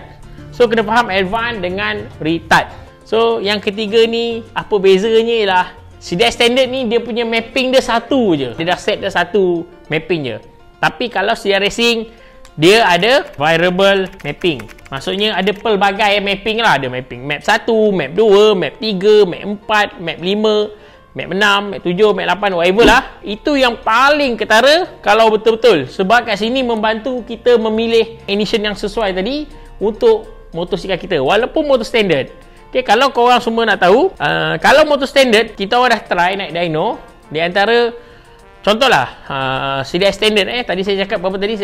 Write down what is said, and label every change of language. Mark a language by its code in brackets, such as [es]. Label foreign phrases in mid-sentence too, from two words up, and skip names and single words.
[ms] So kena faham advance dengan retard. So yang ketiga ni apa bezanya ialah CD extended ni dia punya mapping dia satu je. Dia dah set dah satu mapping je. Tapi kalau CD racing dia ada [en] variable mapping. [ms] Maksudnya ada pelbagai mapping lah. Ada mapping map 1, map 2, map 3, map 4, map 5, map 6, map 7, map 8, whatever lah. Itu yang paling ketara kalau betul-betul. Sebab kat sini membantu kita memilih ignition yang sesuai tadi untuk motosikal kita. Walaupun motor standard. Okay, kalau korang semua nak tahu, kalau motor standard, kita orang dah try naik dyno. Di antara, contohlah, CD extended tadi saya cakap berapa tadi?